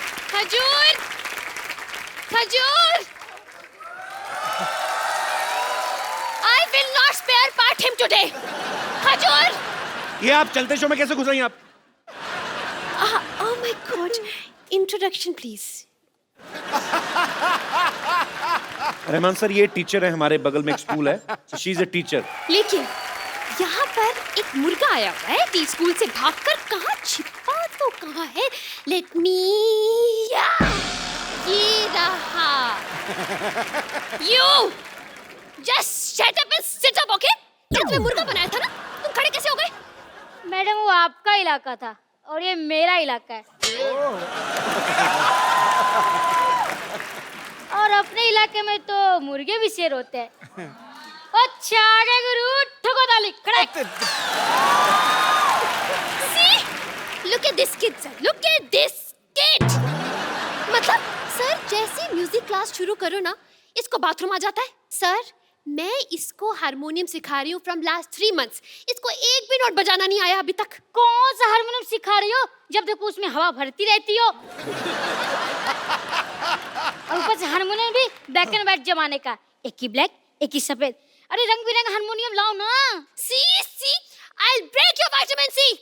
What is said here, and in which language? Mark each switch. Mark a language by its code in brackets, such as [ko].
[hi] खजूर, खजूर. [en] I will not spare part him today. [hi] खजूर. ये आप चलते शो में कैसे घुस रही हैं आप? [en] Oh my God. Introduction, please. [hi] Rahman sir ये टीचर है, हमारे बगल में एक स्कूल है. [en] She is a teacher. [hi] लेकिन यहाँ पर एक मुर्गा आया हुआ है टी स्कूल से भागकर. कहाँ छिपा तो कहाँ है? [en] Let me. [hi] ये रहा. [en] You just shut up and sit up, okay? [hi] ये तुम्हें मुर्गा बनाया था ना? तुम खड़े कैसे हो गए? मैडम वो आपका इलाका था और ये मेरा इलाका है. और अपने इलाके में तो मुर्गे भी शेर होते हैं. अच्छा आगे गुरु ठोको ताली खड़े. [en] See? Look at this kid, sir. Look at this kid. [hi] मतलब सर जैसे म्यूजिक क्लास शुरू करो ना, इसको बाथरूम आ जाता है. सर मैं इसको हारमोनियम सिखा रही हूँ [en] From last 3 months. [hi] इसको एक भी नोट बजाना नहीं आया अभी तक. कौन सा हारमोनियम सिखा रही हो? जब देखो उसमें हवा भरती रहती हो. और ऊपर से हारमोनियम भी ब्लैक एंड व्हाइट जमाने का. एक ही ब्लैक एक ही सफेद. अरे रंग बिरंगा हारमोनियम लाओ ना. [en] See, I'll break your vitamin C.